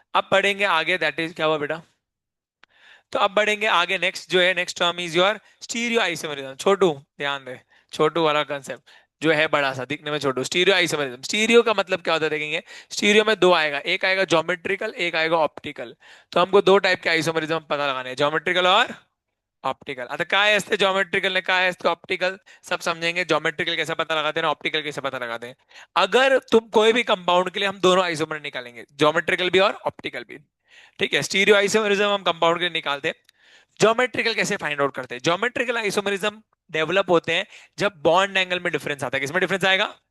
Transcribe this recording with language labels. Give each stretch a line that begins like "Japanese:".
Hindi: अब बढ़ेंगे आगे, दैट इज क्या हुआ बेटा? तो अब बढ़ेंगे आगे, नेक्स्ट जो है,
English: Next term is your stereo isomerism.
Hindi: छोटू ध्यान दे, छोटू वाला कंसेप्ट जो है बड़ा सा दिखने में छोटू, स्टीरियो आइसोमरिज्म। स्टीरियो का मतलब क्या होता है देखेंगे। स्टीरियो में दो आएगा, एक आएगा ज्योमेट्रिकल, एक आएगा ऑप्टिकल। तो हमको दो टाइप के आइसोमरिज्म पता लगाने हैं, ज्योमेट्रिकल और ऑप्टिकल।
Marathi: आता काय असते ज्योमेट्रिकल ने, काय असते ऑप्टिकल,
Hindi: सब समझेंगे। ज्योमेट्रिकल कैसे पता लगाते हैं ना, ऑप्टिकल कैसे पता लगाते हैं। अगर तुम कोई भी कंपाउंड के लिए हम दोनों आइसोमर निकालेंगे, ज्योमेट्रिकल भी और ऑप्टिकल भी, ठीक है। स्टीरियो आइसोमरिज्म हम कंपाउंड के लिए निकालते हैं। ज्योमेट्रिकल कैसे फाइंड आउट करते हैं? ज्योमेट्रिकल आइसोमरिज्म डेवलप होते हैं जब बॉन्ड एंगल में डिफरेंस आता है। किसमें डिफरेंस आएगा?